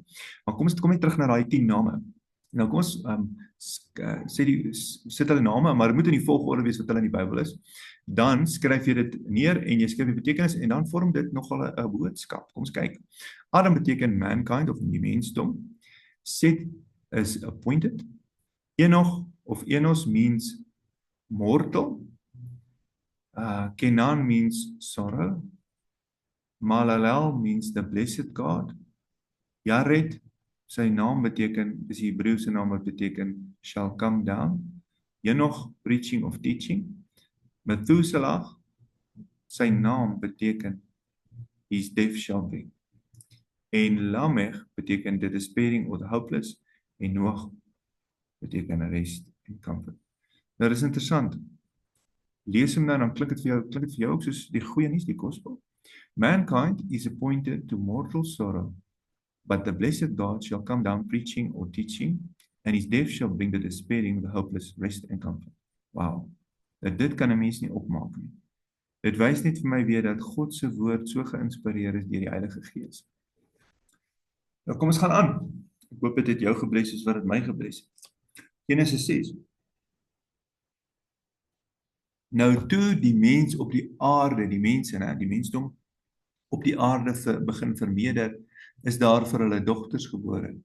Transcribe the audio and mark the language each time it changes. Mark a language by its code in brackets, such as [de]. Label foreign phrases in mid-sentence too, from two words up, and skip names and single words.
[af] Maar kom net terug na daai 10 name. Nou kom ons sit hulle name, maar dit moet in die volgorde wees wat hulle in die Bybel is. Dan skryf jy dit neer en jy skryf die betekenis en dan vorm dit nogal 'n boodskap. Kom ons kyk. Adam beteken mankind of die mensdom. [en] Set is appointed. Enos means mortal. Kenan means sorrow. Malalel means the blessed God. [af] Jared, sy naam beteken, dis die Hebreëse naam wat beteken [en] shall come down. Enoch, preaching of teaching. Methuselah, [af] sy naam beteken [en] his death shall be. [af] En Lamech beteken [en] the despairing or the hopeless. [af] En Noach beteken [en] rest and comfort. [af] Nou, dis interessant. Lees hom nou, dan klink dit vir jou ook soos die goeie nuus, die gospel. [en] Mankind is appointed to mortal sorrow, but the blessed God shall come down preaching or teaching, and his death shall bring the despairing, the hopeless, rest and comfort. Wow. [af] Dit kan 'n mens nie opmaak nie. Dit wys net vir my weer dat God se woord so geïnspireer is deur die Heilige Gees. Nou kom ons gaan aan. Ek hoop dit het jou gebless soos wat dit my gebless het. Genesis 6. Nou toe die mens op die aarde, die mense, die mensdom op die aarde begin vermeerder, is daar vir hulle dogters gebore.